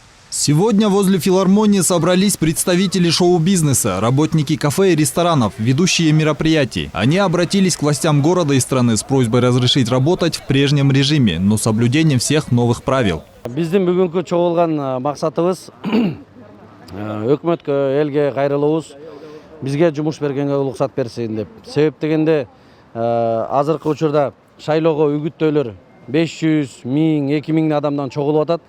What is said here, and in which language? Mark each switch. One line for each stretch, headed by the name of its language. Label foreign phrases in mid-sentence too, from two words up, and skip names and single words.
Russian: Сегодня возле филармонии собрались представители шоу-бизнеса, работники кафе и ресторанов, ведущие мероприятий. Они обратились к властям города и страны с просьбой разрешить работать в прежнем режиме, но с соблюдением всех новых правил.
Kyrgyz: Биздин бүгүнкү чогулган максатыбыз өкмөткө, элге кайрылуубуз, бизге жумуш бергенге уруксат берсин деп. Себеп дегенде азыркы учурда шайлоого үгүттөөлөр 500, 1000, 2000 адамдан чогулуп атат.